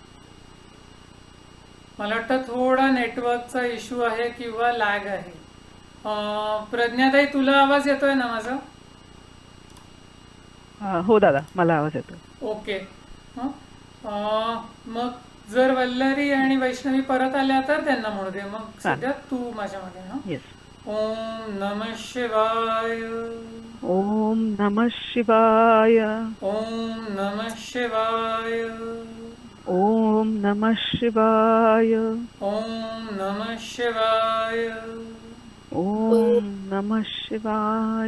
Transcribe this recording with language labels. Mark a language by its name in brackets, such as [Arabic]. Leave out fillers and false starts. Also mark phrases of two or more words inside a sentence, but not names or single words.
[Marathi] मला वाटतं थोडा नेटवर्कचा इश्यू आहे किंवा लॅग आहे. प्रज्ञाताई, तुला आवाज येतोय ना माझा? हो दादा, मला आवाज येतो. ओके. हं? मग जर वल्लरी आणि वैष्णवी परत आल्या तर त्यांना म्हणू दे. मग चालेल. सध्या तू माझ्या मागे. हं? येस. [Sanskrit] ओम नमः शिवाय. ओम नमः शिवाय. ओम नमः शिवाय. ओम नमः शिवाय. ओम नमः शिवाय. ओम नमः शिवाय.